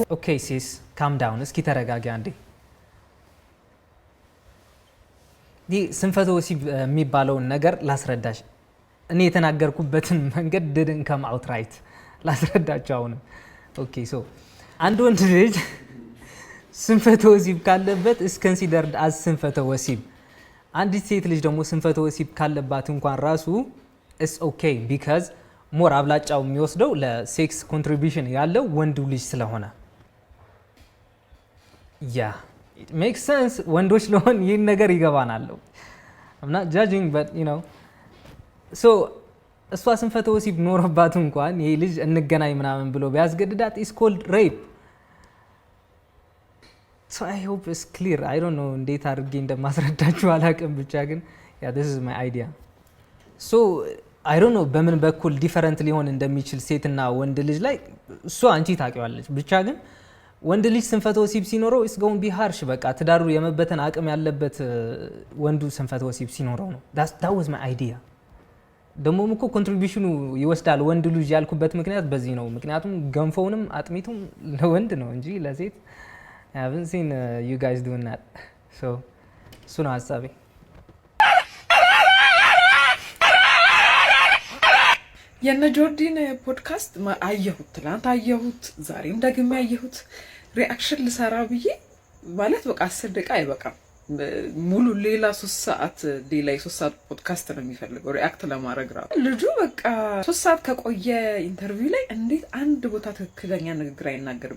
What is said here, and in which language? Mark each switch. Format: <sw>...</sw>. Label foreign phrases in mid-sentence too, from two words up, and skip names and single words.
<en>okay sis calm down፣</en> <am>እስኪ ተረጋጊ አንዴ። ይህ ስንፈተ ወሲብ የሚባለውን ነገር ላስረዳሽ። እኔ የተናገርኩበትን መንገድ</am> <en>didn't come outright</en> <am>ላስረዳቸው አሁንም።</am> <en>okay so</en> <am>አንድ ወንድ ልጅ ስንፈተ ወሲብ ካለበት</am> <en>is considered as</en> <am>ስንፈተ ወሲብ። አንዲት ሴት ልጅ ደግሞ ስንፈተ ወሲብ ካለባት እንኳን ራሱ</am> <en>is okay because</en> <am>ሞር አብላጫው የሚወስደው ለሴክስ ኮንትሪቢዩሽን ያለው ወንዱ ልጅ ስለሆነ ያ</am> <en>it makes sense።</en> <am>ወንዶች ለሆን ይህን ነገር ይገባናል።</am> <en>I'm not judging but you know so</en> <am>እሷ ስንፈተ ወሲብ ኖረባት እንኳን ይሄ ልጅ እንገናኝ ምናምን ብሎ ቢያስገድዳት</am> <en>is called rape። so I hope it's clear። I don't know</en> <am>እንዴት አድርጌ እንደማስረዳችሁ አላውቅም፣ ብቻ ግን</am> <en>yeah this is my idea። so I don't</en> <am>know በምን በኩል ዲፈረንት ሊሆን እንደሚችል ሴትና ወንድ ልጅ ላይ እሷ አንቺ ታውቂዋለች። ብቻ ግን ወንድ ልጅ ስንፈተ ወሲብ ሲኖረው</am> <en>is going to be harsh።</en> <am>በቃ ትዳሩ የመበተን አቅም ያለበት ወንዱ ስንፈተ ወሲብ ሲኖረው ነው።</am> <en>that was my idea።</en> <am>ደሞም እኮ ኮንትሪቢዩሽኑ ይወስዳል ወንድ ልጅ ያልኩበት ምክንያት በዚህ ነው። ምክንያቱም ገንፎውንም አጥሚቱም ለወንድ ነው እንጂ ለሴት</am> <en>I haven't seen you guys doing that።</en> <am>so እሱ ነው ሀሳቤ። የነ ጆርዲን ፖድካስት አየሁት፣ ትናንት አየሁት፣ ዛሬም ደግሜ አየሁት። ሪአክሽን ልሰራ ብዬ ማለት በቃ 10 ደቂቃ አይበቃም። ሙሉ ሌላ 3 ሰዓት ሌላ 3 ሰዓት ፖድካስት ነው የሚፈልገው ሪአክት ለማድረግ ራሱ። ልጁ በቃ 3 ሰዓት ከቆየ ኢንተርቪው ላይ እንዴት አንድ ቦታ ትክክለኛ ንግግር አይናገርም?</am>